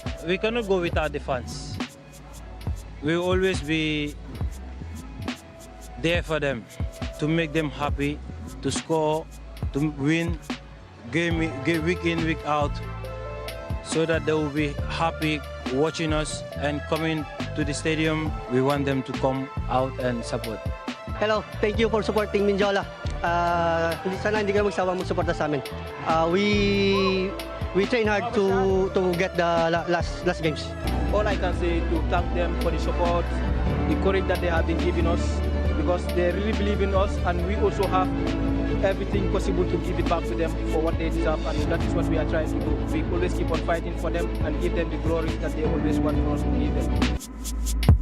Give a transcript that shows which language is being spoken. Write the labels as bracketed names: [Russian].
[English] We cannot go without the fans. We will always be there for them, to make them happy, to score, to win game week in, week out, so that they will be happy watching us and coming to the stadium. We want them to come out and support. Hello, thank you for supporting Mindiola. [Filipino] Sana hindi kayo magsawa magsuporta sa amin. [English] We train hard to get the last games. All I can say to thank them for the support, the courage that they have been giving us, because they really believe in us, and we also have everything possible to give it back to them for what they deserve, and that is what we are trying to do. We always keep on fighting for them and give them the glory that they always want for us to give them.